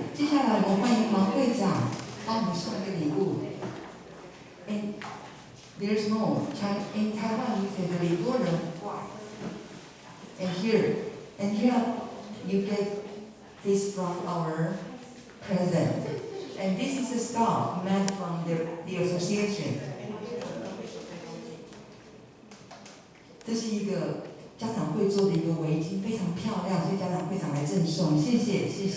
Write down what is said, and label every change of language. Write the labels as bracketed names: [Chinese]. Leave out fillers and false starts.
[Chinese] 接下来我们欢迎王会长帮我们送一个礼物。 [English] And there's more. In Taiwan, we say [Chinese] 礼多人坏。 [English] And here you get this from our president. And this is a staff meant from the association. [Chinese] 这是一个家长会做的一个围巾，非常漂亮，所以家长会长来赠送，谢谢。